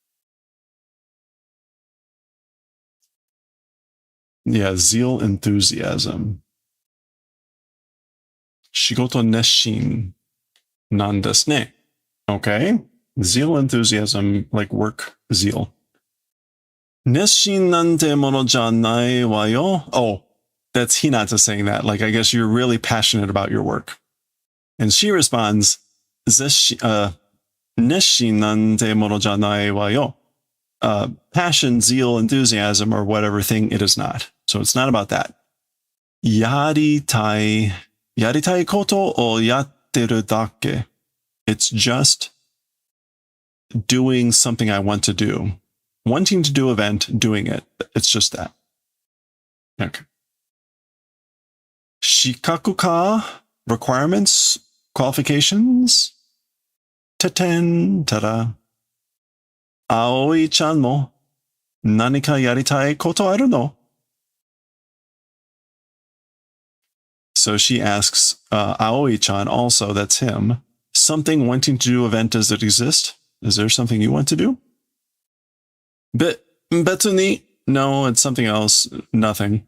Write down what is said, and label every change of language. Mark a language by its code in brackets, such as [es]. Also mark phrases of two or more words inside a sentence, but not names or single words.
[en] Yeah, zeal, enthusiasm. [ja] 仕事熱心なんですね. [en] Okay. Zeal, enthusiasm, like work zeal. [ja] 熱心なんてものじゃないわよ. [en] Oh, that's Hinata saying that. Like, I guess you're really passionate about your work. And she responds, [ja] 熱心なんてものじゃないわよ. [en] Passion, zeal, enthusiasm, or whatever thing it is not. So it's not about that. [ja] やりたいことをやってるだけ. [en] It's just doing something I want to do. Wanting to do an event, doing it. It's just that. Okay. [ja] 資格か, [en] requirements, qualifications. [ja] ててん、ただ。葵ちゃんも、何かやりたいことあるの? [en] So she asks Aoi-chan also, that's him, something wanting to do event, does it exist? Is there something you want to do? Betsuni, no, it's something else, nothing.